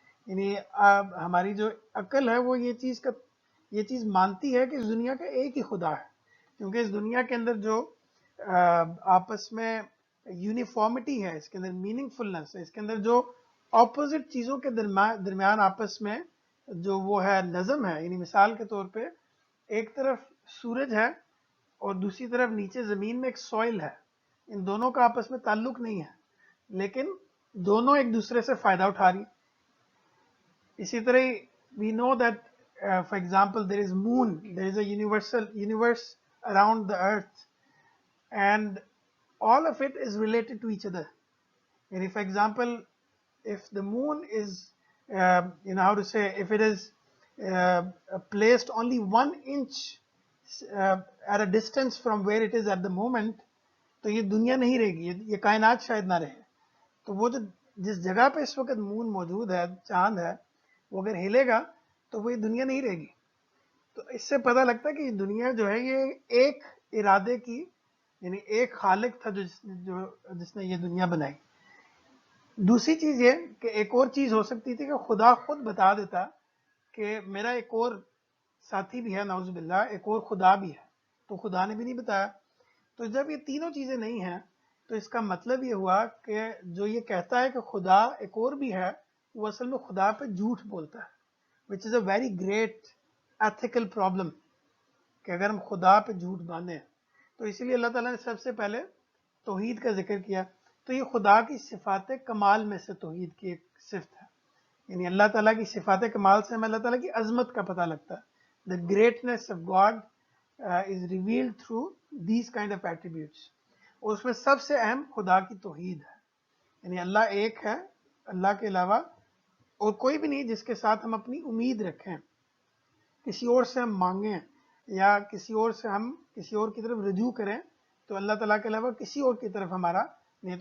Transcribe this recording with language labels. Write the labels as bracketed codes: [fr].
[ur] یعنی ہماری جو عقل ہے وہ یہ چیز مانتی ہے کہ اس دنیا کا ایک ہی خدا ہے، کیونکہ اس دنیا کے اندر جو آپس میں یونیفارمٹی ہے، اس کے اندر میننگ فلنس ہے، اس کے اندر جو اپوزٹ چیزوں کے درمیان آپس میں جو وہ ہے نظم ہے. یعنی مثال کے طور پہ ایک طرف سورج ہے اور دوسری طرف نیچے زمین میں ایک سوئل ہے، ان دونوں کا آپس میں تعلق نہیں ہے، لیکن دونوں ایک دوسرے سے فائدہ اٹھا رہی. اسی طرح [en] we know that for example there is moon, there is a universe around the earth, and all of it is related to each other. And for example, if the moon is how to say, if it is placed only 1 inch at a distance from where it is at the moment, [ur] تو یہ دنیا نہیں رہے گی، یہ کائنات شاید نہ رہے. تو وہ جس جگہ پہ اس وقت مون موجود ہے، چاند ہے، وہ اگر ہلے گا تو وہ یہ دنیا نہیں رہے گی. تو اس سے پتہ لگتا ہے کہ یہ دنیا جو ہے یہ ایک ارادے کی، یعنی ایک خالق تھا جس نے یہ دنیا بنائی. دوسری چیز یہ کہ ایک اور چیز ہو سکتی تھی کہ خدا خود بتا دیتا کہ میرا ایک اور ساتھی بھی ہے، نعوذ باللہ، ایک اور خدا بھی ہے، تو خدا نے بھی نہیں بتایا. تو جب یہ تینوں چیزیں نہیں ہیں تو اس کا مطلب یہ ہوا کہ جو یہ کہتا ہے کہ خدا ایک اور بھی ہے، وہ اصل میں خدا پہ جھوٹ بولتا ہے، [en] which is a very great ethical problem، [ur] کہ اگر ہم خدا پہ جھوٹ باندھیں. تو اسی لیے اللہ تعالیٰ نے سب سے پہلے توحید کا ذکر کیا. تو یہ خدا کی صفات کمال میں سے توحید کی ایک صفت ہے. یعنی اللہ تعالیٰ کی صفات کمال سے ہمیں اللہ تعالیٰ کی عظمت کا پتہ لگتا ہے. [en] The greatness of God is revealed through these kind of attributes. [ur] اور اس میں سب سے اہم خدا کی توحید ہے. یعنی اللہ ایک ہے، اللہ کے علاوہ اور کوئی بھی نہیں جس کے ساتھ ہم اپنی امید رکھیں، کسی اور سے ہم مانگیں یا کسی اور سے ہم کسی اور کی طرف رجوع کریں، تو اللہ تعالیٰ کے علاوہ کسی اور کی طرف ہمارا نہیں.